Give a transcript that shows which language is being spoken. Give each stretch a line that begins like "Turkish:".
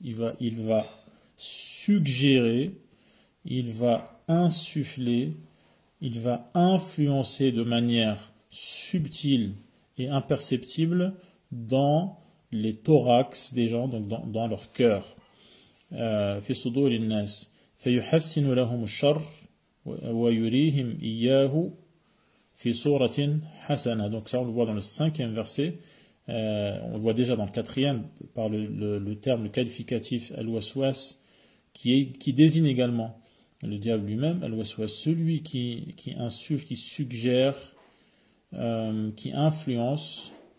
French: Il va suggérer, il va insuffler, il va influencer de manière subtile et imperceptible dans les thorax des gens, donc dans leur cœur.
Arabic: في صدور الناس فيحسن لهم الشر ويريهم إياه في صورة حسنة.
French: Donc ça on le voit dans le cinquième verset, on le voit déjà dans le quatrième par le terme, le qualificatif al-waswas, qui désigne également le diable lui-même, al-waswas, celui qui insuffle, qui suggère, qui influence